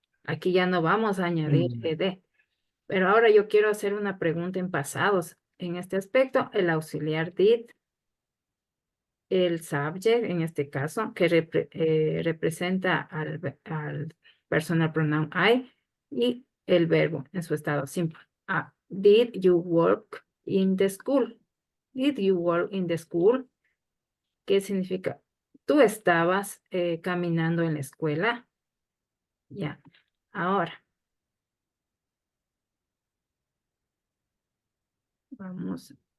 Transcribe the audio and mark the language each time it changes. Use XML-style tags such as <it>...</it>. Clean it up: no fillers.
<es>Aquí ya no vamos a añadir ed. Pero ahora yo quiero hacer una pregunta en pasados. En este aspecto, el auxiliar did, el subject, en este caso, que representa al personal pronoun I, y el verbo en su estado simple.</es> <en>Did you work in the school? Did you work in the school?</en> <es>¿Qué significa? ¿Tú estabas caminando en la escuela? Ya. Ahora. Vamos.</es>